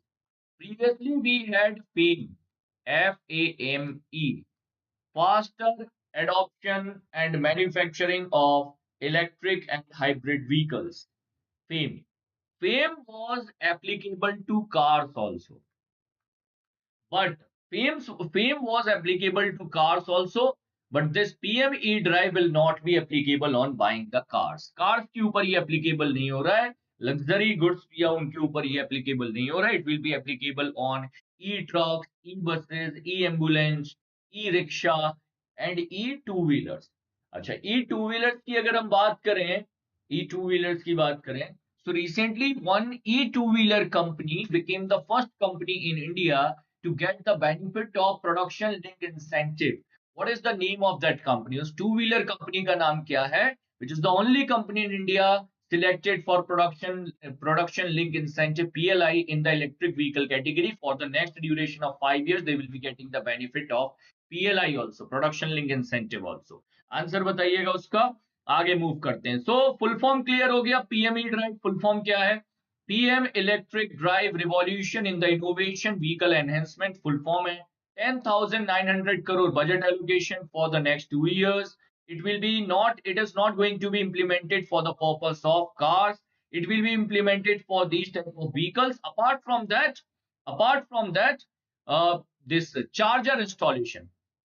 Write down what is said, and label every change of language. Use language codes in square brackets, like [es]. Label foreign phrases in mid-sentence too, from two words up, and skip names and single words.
[en] Previously, we had FAME, FAME, faster adoption and manufacturing of electric and hybrid vehicles. FAME. FAME was applicable to cars also. But FAME was applicable to cars also. But this PM E-Drive will not be applicable on buying the cars. [hi] Cars के ऊपर ये applicable नहीं हो रहा है. [en] Luxury goods [hi] या उनके ऊपर ये applicable नहीं हो रहा है. [en] It will be applicable on e-trucks, e-buses, e-ambulance, e-rickshaw and e-two-wheelers. [hi] अच्छा, e-two-wheelers की अगर हम बात करें, e-two-wheelers की बात करें, [en] so recently one e-two-wheeler company became the first company in India to get the benefit of production linked incentive. What is the name of that company? [hi] उस [en] two-wheeler company [hi] का नाम क्या है? [en] Which is the only company in India selected for production link incentive PLI in the electric vehicle category. For the next duration of 5 years, they will be getting the benefit of PLI also, production link incentive also. [hi] आंसर बताइएगा उसका. आगे मूव करते हैं. [en] So full form clear [hi] हो गया. PM E-Drive [en] full form [hi] क्या है? [en] PM Electric Drive Revolution in the Innovation Vehicle Enhancement. Full form है 10,900 crore budget allocation for the next 2 years. It is not going to be implemented for the purpose of cars. It will be implemented for these type of vehicles. Apart from that, this charger installation.